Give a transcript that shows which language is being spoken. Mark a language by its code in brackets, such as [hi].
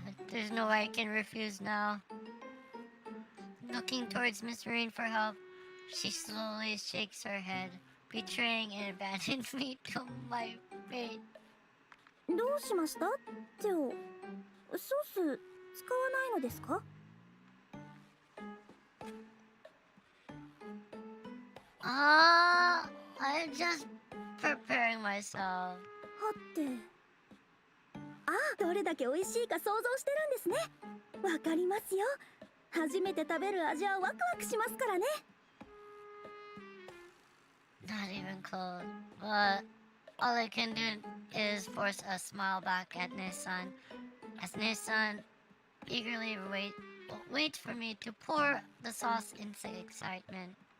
[en] There's no way I can refuse now. Looking towards Miss Marine for help, she slowly shakes her head, betraying and abandoning me to my fate. [ja] どうしましたテオ？ソース使わないのですか？ [en] I'm just preparing myself. [ja] はってどれだけ美味しいか想像してるんですね。わかりますよ。初めて食べる味はワクワクしますからね。 [en] Not even close. But all I can do is force a smile back at Nissan, as Nissan eagerly waits for me to pour the sauce into excitement.